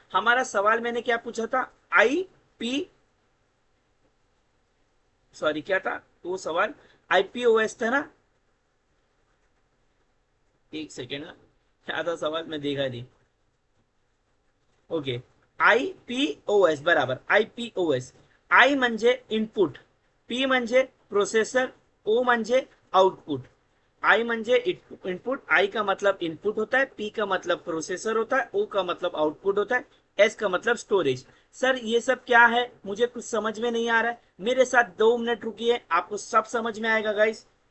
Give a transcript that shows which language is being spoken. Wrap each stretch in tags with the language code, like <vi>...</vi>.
<hi>हमारा सवाल मैंने क्या पूछा था? आई पी, सॉरी क्या था वो सवाल? आईपीओएस था ना? एक सेकेंड ना, क्या था सवाल, मैं देखा नहीं। ओके, आईपीओएस बराबर, आईपीओएस।</hi> <mr>आई म्हणजे इनपुट, पी म्हणजे प्रोसेसर, ओ म्हणजे आउटपुट। आई म्हणजे इनपुट,</mr> <hi>आई का मतलब इनपुट होता है, पी का मतलब प्रोसेसर होता है, ओ का मतलब आउटपुट होता है, एस का मतलब स्टोरेज। सर ये सब क्या है? मुझे कुछ समझ में नहीं आ रहा है। मेरे साथ 2 मिनट रुकिए, आपको सब समझ में आएगा गाइस।</hi>